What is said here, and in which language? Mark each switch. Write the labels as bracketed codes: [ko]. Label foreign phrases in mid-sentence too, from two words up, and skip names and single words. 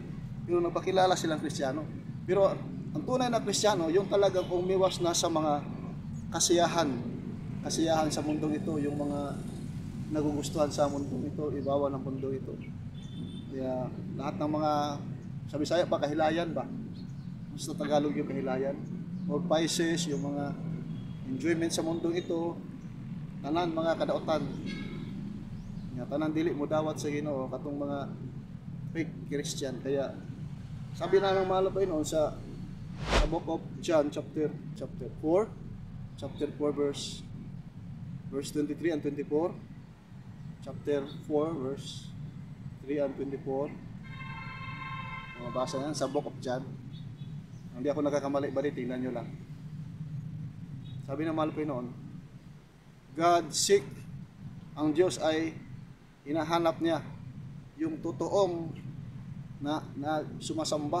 [tl] Pero nagpakilala silang Kristiyano. Pero ang tunay na Kristiyano, yung talagang umiwas na sa mga kasiyahan sa mundong ito, yung mga nagugustuhan sa mundong ito, ibawa ng mundo ito. Kaya lahat ng mga, sa Bisaya pa, kahilayan ba? Sa Tagalog yung kahilayan. Or vices, yung mga enjoyment sa mundong ito, [ceb] tanan mga kadautan. Tanan dili mo dawat sa Ginoo katong mga [en] fake Christian. [tl] Kaya sabi na ng mahal na Panginoon sa [en] book of John chapter 4 verse 23 and 24. Chapter 4 verse 3 and 24. [tl] Mabasa yan sa [en] book of John. [tl] Hindi ako nagkakamali ba, tingnan nyo lang. Sabi ng mahal na Panginoon, [en] God seek, [tl] ang Diyos ay hinahanap niya yung totoong na sumasamba.